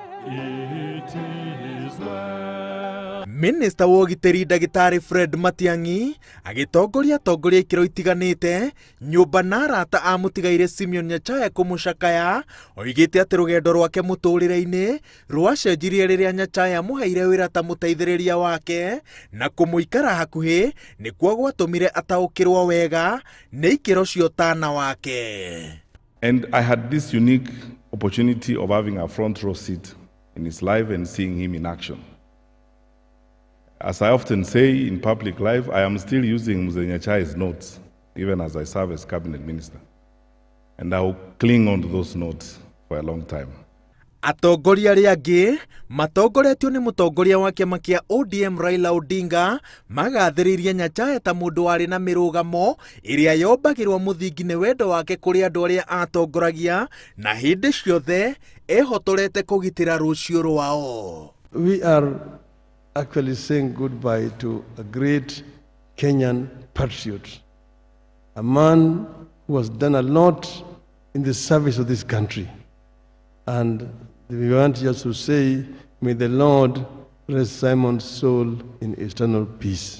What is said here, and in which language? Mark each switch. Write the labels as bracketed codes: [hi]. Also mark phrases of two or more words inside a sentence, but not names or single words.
[en] it is well. [ki] Minister wa ũgitĩri Ndagĩtarĩ Fred Matiang'i agĩtongoria ikĩro itiganĩte nyũmba na arata a mũtigaire Simeon Nyachae kũmũcakaya, oigĩte atĩ rũgendo rwake mũtũrĩre-inĩ rwacenjirie rĩrĩa Nyachae amũheire wĩra ta mũteithĩrĩria wake na kũmũikara hakuhĩ nĩkuo gwatũmire ataũkĩrwo wega nĩ ikĩro cia ũtana wake. [en] And I had this unique opportunity of having a front row seat in his life and seeing him in action. As I often say in public life, I am still using Mzee Nyachae's notes, even as I serve as cabinet minister. And I will cling on to those notes for a long time. [ki] Atongoria arĩa angĩ matongoretio nĩ mũtongoria wa kĩama kĩa ODM Raila Odinga magathĩrĩirie Nyachae ta mũndũ warĩ na mĩrũgamo ĩrĩa yombagĩrwo mũthingi nĩ wendo wake kũrĩ andũ arĩa atongoragia na hĩndĩ ciothe ehotorete kũgitĩra rũciũ rwao. [en] We are actually saying goodbye to a great Kenyan patriot, a man who has done a lot in the service of this country. And we want just to say, may the Lord rest Simon's soul in eternal peace.